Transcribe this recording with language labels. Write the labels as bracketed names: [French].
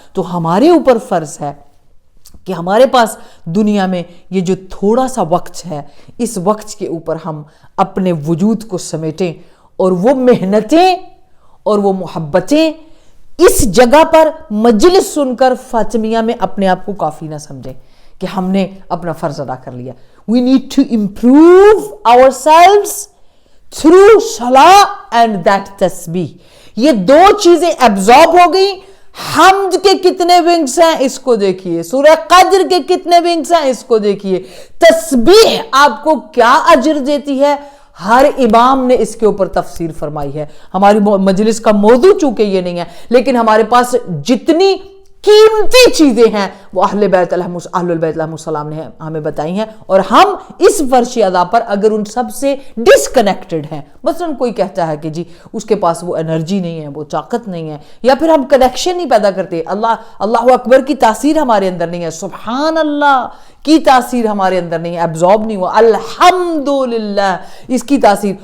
[Urdu] تو ہمارے اوپر فرض ہے کہ ہمارے پاس دنیا میں یہ جو تھوڑا سا وقت ہے, اس وقت کے اوپر ہم اپنے وجود کو سمیٹیں, اور وہ محنتیں اور وہ محبتیں اس جگہ پر مجلس سن کر فاطمیہ میں اپنے آپ کو کافی نہ سمجھیں کہ ہم نے اپنا فرض ادا کر لیا. [English] We need to improve ourselves through salah and that tasbih. [Urdu] یہ دو چیزیں ایبزارب ہو گئی. حمد کے کتنے ونگز ہیں اس کو دیکھیے, سورہ قدر کے کتنے ونگز ہیں اس کو دیکھیے, تسبیح آپ کو کیا اجر دیتی ہے, ہر امام نے اس کے اوپر تفسیر فرمائی ہے. ہماری مجلس کا موضوع چونکہ یہ نہیں ہے, لیکن ہمارے پاس جتنی قیمتی چیزیں ہیں وہ اہل البیت علیہ السلام نے ہمیں بتائی ہیں, اور ہم اس فرش ادا پر اگر ان سب سے ڈسکنیکٹڈ ہیں, مثلا کوئی کہتا ہے کہ جی اس کے پاس وہ انرجی نہیں ہے, وہ طاقت نہیں ہے, یا پھر ہم کنیکشن نہیں پیدا کرتے, اللہ اکبر کی تاثیر ہمارے اندر نہیں ہے, سبحان اللہ کی تاثیر ہمارے اندر نہیں ہے, ایبزارب نہیں ہوا, الحمدللہ اس کی تاثیر.